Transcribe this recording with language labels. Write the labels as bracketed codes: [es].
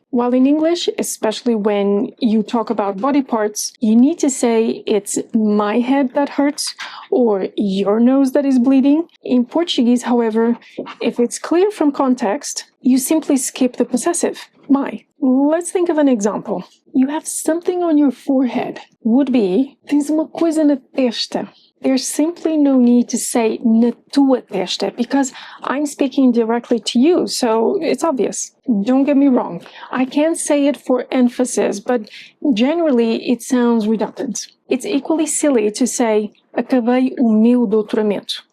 [en] While in English, especially when you talk about body parts, you need to say it's my head that hurts or your nose that is bleeding. In Portuguese, however, if it's clear from context, you simply skip the possessive, my. Let's think of an example. You have something on your forehead. Would be, [pt] tens uma coisa na testa. [en] There's simply no need to say [pt] na tua testa [en] because I'm speaking directly to you, so it's obvious. Don't get me wrong. I can say it for emphasis, but generally it sounds redundant. It's equally silly to say [pt] acabei o meu doutoramento.